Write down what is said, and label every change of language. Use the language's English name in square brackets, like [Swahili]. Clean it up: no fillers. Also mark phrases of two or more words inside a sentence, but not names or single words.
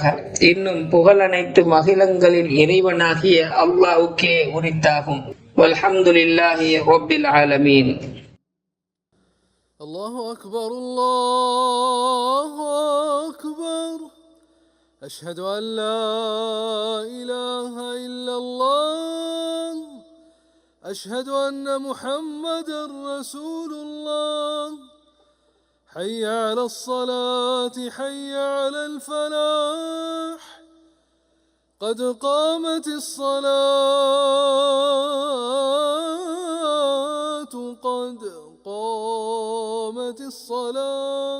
[Tamil] இன்னும் புகழ் அனைத்து மகிழங்களின் இறைவனாகிய அல்லாஹ்வுக்கே உரித்தாகும். [Arabic] والحمد لله رب العالمين. الله أكبر، الله أكبر. أشهد أن لا إله إلا الله. أشهد أن محمدًا رسول الله. حي على الصلاة، حي على الفلاح. قد قامت الصلاة، قد قامت الصلاة.